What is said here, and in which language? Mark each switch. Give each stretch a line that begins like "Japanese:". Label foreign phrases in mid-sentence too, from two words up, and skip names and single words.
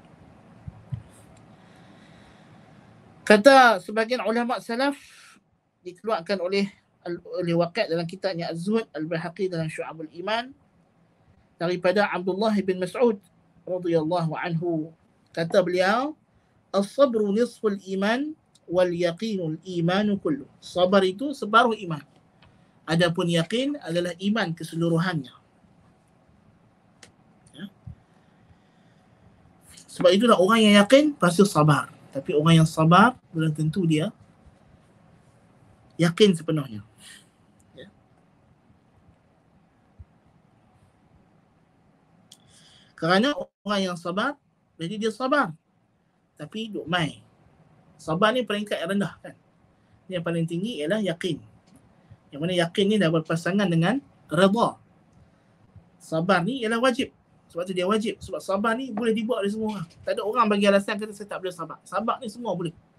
Malay: Kata sebagian ulama salaf, dikeluarkan oleh Waqi' dalam kitabnya Az-Zuhd, Al-Baihaqi dalam Syu'abul Iman, daripada Abdullah bin Mas'ud radhiyallahu anhu. Kata beliau,
Arabic: الصبر نصف الإيمان واليقين الإيمان كله.
Malay: Sabar itu separuh iman. Adapun yakin adalah iman keseluruhannya. Ya. Sebab itulah orang yang yakin pasti sabar. Tapi orang yang sabar belum tentu dia yakin sepenuhnya. Ya. Kerana orang yang sabar, jadi dia sabar. Tapi duk mai. Sabar ni peringkat yang rendah kan. Yang paling tinggi ialah yakin. Yang mana yakin ni dah berpasangan dengan redha. Sabar ni ialah wajib. Sebab tu dia wajib. Sebab sabar ni boleh dibuat oleh semua orang. Tak ada orang bagi alasan kata saya tak boleh sabar. Sabar ni semua boleh.